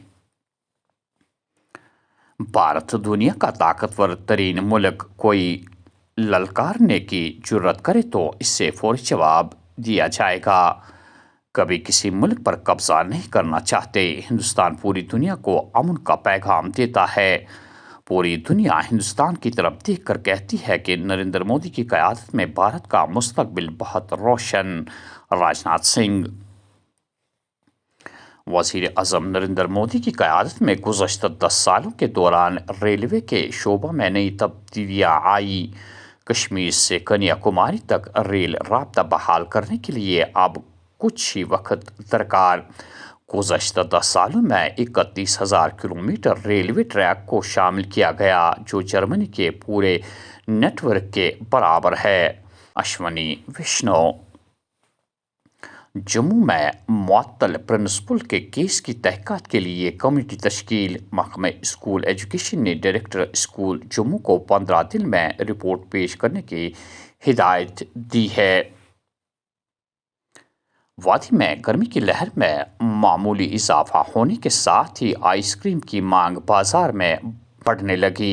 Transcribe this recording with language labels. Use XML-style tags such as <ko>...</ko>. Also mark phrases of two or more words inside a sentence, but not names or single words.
<ur>بھارت دنیا کا طاقتور ترین ملک کوئی للکارنے کی جرت کرے تو اس سے فوری جواب دیا جائے گا۔ کبھی کسی ملک پر قبضہ نہیں کرنا چاہتے۔ ہندوستان پوری دنیا کو امن کا پیغام دیتا ہے۔ پوری دنیا ہندوستان کی طرف دیکھ کر کہتی ہے کہ نریندر مودی کی قیادت میں بھارت کا مستقبل بہت روشن۔ راجناتھ سنگھ۔ وزیر اعظم نریندر مودی کی قیادت میں گزشتہ 10 سالوں کے دوران ریلوے کے شعبہ میں نئی تبدیلیاں آئی۔ کشمیر سے کنیا کماری تک ریل رابطہ بحال کرنے کے لیے اب کچھ ہی وقت درکار۔ گزشتہ 10 سالوں میں 31,000 کلومیٹر</ur> <en>railway track</en> <ur>کو شامل کیا گیا، جو جرمنی کے پورے نیٹ ورک کے برابر ہے۔ اشونی ویشنو۔ جموں میں معطل پرنسپل کے کیس کی تحقیقات کے لیے کمیٹی تشکیل۔ محکمہ اسکول ایجوکیشن نے ڈائریکٹر اسکول جموں کو 15 دن میں رپورٹ پیش کرنے کی ہدایت دی ہے۔ وادی میں گرمی کی لہر میں معمولی اضافہ ہونے کے ساتھ ہی آئس کریم کی مانگ بازار میں بڑھنے لگی۔</ur>